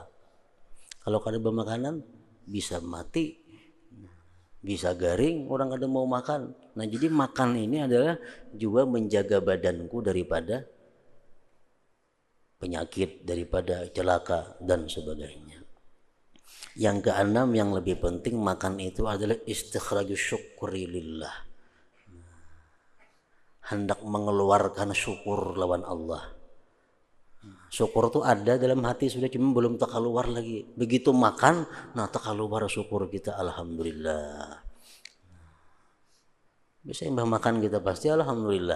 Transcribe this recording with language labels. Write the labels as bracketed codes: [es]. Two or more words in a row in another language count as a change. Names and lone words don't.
[bjn] Kalau kada bermakanan bisa mati, bisa garing, orang kada mau makan. [id] Nah, jadi makan ini adalah juga menjaga badanku daripada penyakit, daripada celaka dan sebagainya. Yang keenam, yang lebih penting, makan itu adalah [ar] استخراج الشكر لله. [id] Hendak mengeluarkan syukur lawan Allah. Syukur itu ada dalam hati sudah, cuma belum terkeluar lagi. Begitu makan, nah terkeluar syukur kita, alhamdulillah. Bisa imbah makan kita pasti alhamdulillah.